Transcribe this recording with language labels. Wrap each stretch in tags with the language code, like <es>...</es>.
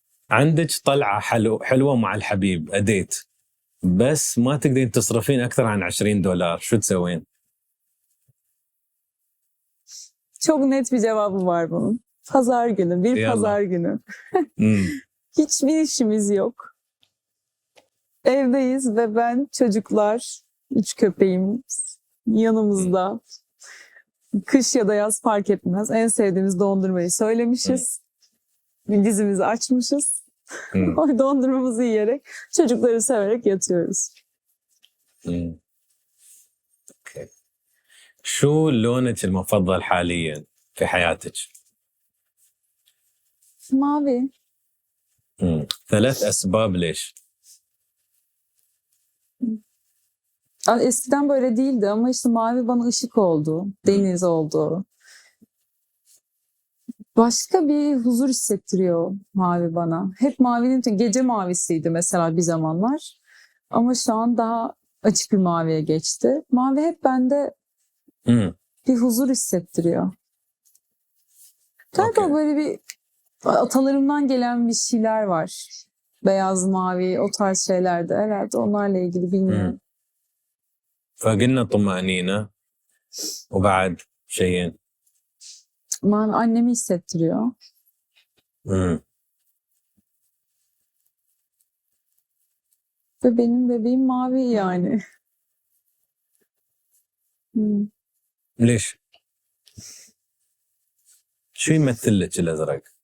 <ar>عندك طلعة حلوة مع الحبيب أديت، بس ما تقدرين تصرفين أكثر عن $20، شو تسوين؟</ar> <tr>Çok net bir cevabı var bunun. Pazar günü, bir</tr> <ar>Yallah.</ar> <tr>pazar günü. Hiçbir işimiz yok. Evdeyiz ve ben, çocuklar, 3 köpeğim yanımızda. Kış ya da yaz fark etmez. En sevdiğimiz dondurmayı söylemişiz. Dizimizi açmışız. O dondurmamızı yiyerek, çocukları severek yatıyoruz.</tr> <ar>اوكي. شو لونك المفضل حاليا في حياتك؟</ar> <tr>Mavi.</tr> <ar>3 أسباب ليش؟</ar> <tr>Eskiden böyle değildi ama işte mavi bana ışık oldu. Deniz oldu. Başka bir huzur hissettiriyor mavi bana. Hep mavinin gece mavisiydi mesela bir zamanlar. Ama şu an daha açık bir maviye geçti. Mavi hep bende bir huzur hissettiriyor. Galiba</tr> <en>Okay.</en> <tr>böyle bir atalarımdan gelen bir şeyler var. Beyaz, mavi, o tarz şeylerde. Herhalde onlarla ilgili bilmiyorum.</tr> <ar>فقلنا طمأنينة وبعد شيئين.</ar> <tr>Mavi annemi hissettiriyor. Ve benim bebeğim mavi yani.</tr> <ar>ليش؟ شو يمثل لك الأزرق؟</ar>